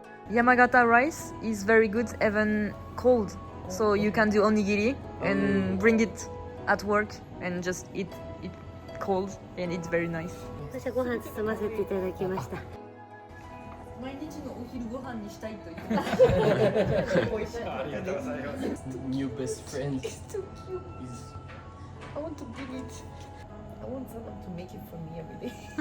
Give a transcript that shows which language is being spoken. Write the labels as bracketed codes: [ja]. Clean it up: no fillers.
[en] Yamagata rice is very good, even cold. So you can do onigiri and bring it at work and just eat it cold, and it's very nice. [ja] 私はご飯包ませていただきました。毎日のお昼ご飯にしたいと言ってありがとうございます。 [en] New best friend. it's too cute. I want to bring it. I want someone to make it for me every day,